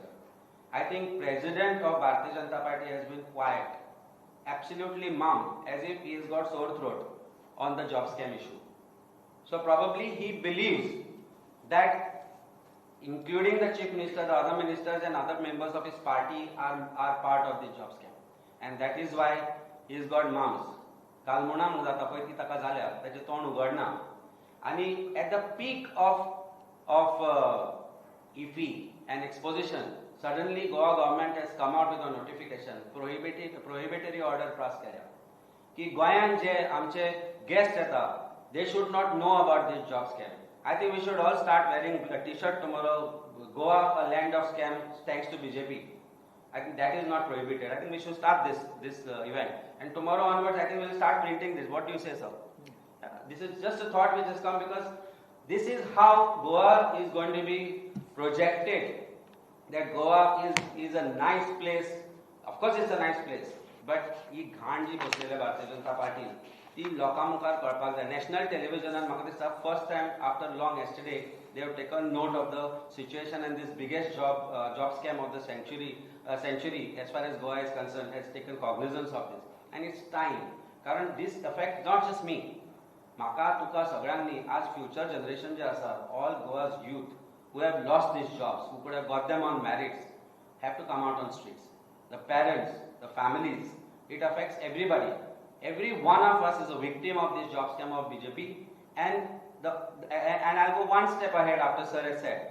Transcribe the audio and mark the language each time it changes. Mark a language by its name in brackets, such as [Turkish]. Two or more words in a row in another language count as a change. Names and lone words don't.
[English] I think President of Bharatiya Janata Party has been quiet, absolutely mum, as if he has got sore throat on the job scam issue. So probably he believes that including the Chief Minister, the other ministers and other members of his party are part of the job scam. And that is why he has got mums. [Konkani] काल म्हणा मग जाता पळय ती ताका जाल्या ताचें तोंड उगडना आनी [English] at the peak of IFI and exposition, suddenly Goa government has come out with a notification, prohibitory order pass [Konkani] केल्या की गोंयान जे आमचे [English] guests येता, they should not know about this job scam. I think we should all start wearing a t-shirt tomorrow, Goa, a land of scam, thanks to BJP. I think that is not prohibited. I think we should start this event. And tomorrow onwards, I think we'll start printing this. What do you say, sir? This is just a thought which has come because this is how Goa is going to be projected. That Goa is a nice place. Of course, it's a nice place. But [Konkani] ही घाण जी बसलेल्या भारतीय जनता पार्टी ती लोकां मुखार कळपाक जाय. [English] National television [Konkani] म्हाका दिसता [English] first time after long yesterday they have taken note of the situation and this biggest job scam of the century as far as Goa is concerned has taken cognizance of this. And it's time. कारण this affects not just me. [Konkani] म्हाका तुका सगळ्यांनी आज future generation जे आसा, [English] all Goa's youth who have lost these jobs, who could have got them on merits, have to come out on streets. The parents, the families, it affects everybody. Every one of us is a victim of this job scam of BJP. And I'll go one step ahead after Sir has said.